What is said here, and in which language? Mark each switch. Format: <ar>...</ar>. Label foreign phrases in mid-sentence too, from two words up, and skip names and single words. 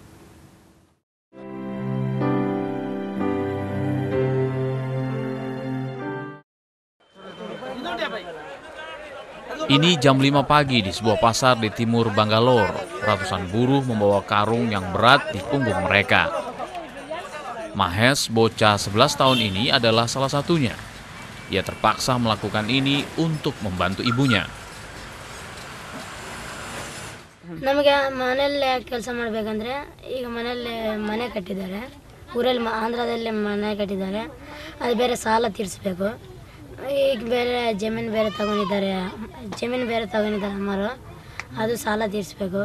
<id>Ini jam 5 pagi di sebuah pasar di timur Bangalore. Ratusan buruh membawa karung yang berat di punggung mereka. Mahesh, bocah 11 tahun ini adalah salah satunya. Ia terpaksa melakukan ini untuk membantu ibunya.</id> <kn>ನಮಗೆ ಮನೆಯಲ್ಲಿ ಕೆಲಸ ಮಾಡಬೇಕಂದ್ರೆ ಈಗ ಮನೆಯಲ್ಲಿ ಮನೆ ಕಟ್ಟಿದ್ದಾರೆ, ಊರಲ್ಲಿ ಆಂಧ್ರದಲ್ಲಿ ಮನೆ ಕಟ್ಟಿದ್ದಾರೆ, ಅದು ಬೇರೆ ಸಾಲ ತೀರಿಸಬೇಕು. ಈಗ ಬೇರೆ ಜಮೀನು ಬೇರೆ ತಗೊಂಡಿದ್ದಾರೆ ಅಮ್ಮರು, ಅದು ಸಾಲ ತೀರಿಸಬೇಕು.</kn>